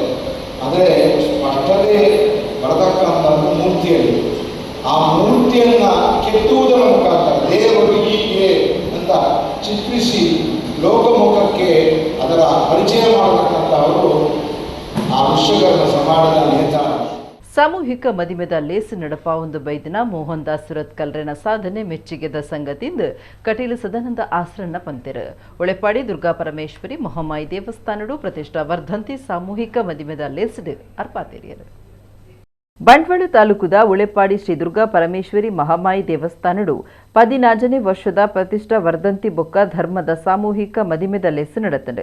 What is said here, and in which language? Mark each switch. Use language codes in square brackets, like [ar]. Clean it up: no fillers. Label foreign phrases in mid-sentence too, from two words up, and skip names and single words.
[kn] ಅಂದರೆ ಸ್ಪಷ್ಟತೆ ಬರತಕ್ಕಂಥದ್ದು ಮೂರ್ತಿಯಲ್ಲಿ. ಆ ಮೂರ್ತಿಯನ್ನು ಕೆತ್ತುವುದರ ಮುಖಾಂತರ ದೇವರು ಹೀಗೆ ಅಂತ ಚಿತ್ರಿಸಿ ಲೋಕಮುಖಕ್ಕೆ ಅದರ ಪರಿಚಯ ಮಾಡತಕ್ಕಂಥವರು ಆ ವಿಶ್ವಕರ್ಮ ಸಮಾಜದ ನೇತಾರ. [tcy] ಸಾಮೂಹಿಕ ಮದಿಮೆದ ಲೇಸ್ ನಡಪ ಒಂದು ಬೈದಿನ ಮೋಹನ್ ದಾಸ್ ಸುರತ್ಕಲ್ರನ ಸಾಧನೆ ಮೆಚ್ಚುಗೆದ ಸಂಗತಿಯಿಂದ ಕಟೀಲು ಸದಾನಂದ ಆಸ್ರನ್ನ ಪಂತೆರು ಒಳೆಪಾಡಿ ದುರ್ಗಾ ಪರಮೇಶ್ವರಿ ಮೊಹಮಾಯಿ ದೇವಸ್ಥಾನಡು ಪ್ರತಿಷ್ಠಾ ವರ್ಧಂತಿ ಸಾಮೂಹಿಕ ಮದಿಮೆದ ಲೇಸ್ಡ್ ಅರ್ಪಾತೆರಿಯರು. ಬಂಟ್ವಾಳ ತಾಲೂಕುದ ಉಳೆಪಾಡಿ ಶ್ರೀ ದುರ್ಗಾ ಪರಮೇಶ್ವರಿ ಮಹಾಮಾಯಿ ದೇವಸ್ಥಾನಡು 14ನೇ ವರ್ಷದ ಪ್ರತಿಷ್ಠಾ ವರ್ಧಂತಿ ಬೊಕ್ಕ ಧರ್ಮದ ಸಾಮೂಹಿಕ ಮದಿಮೆದ ಲೆಸ್ ನಡೆತಂಡು.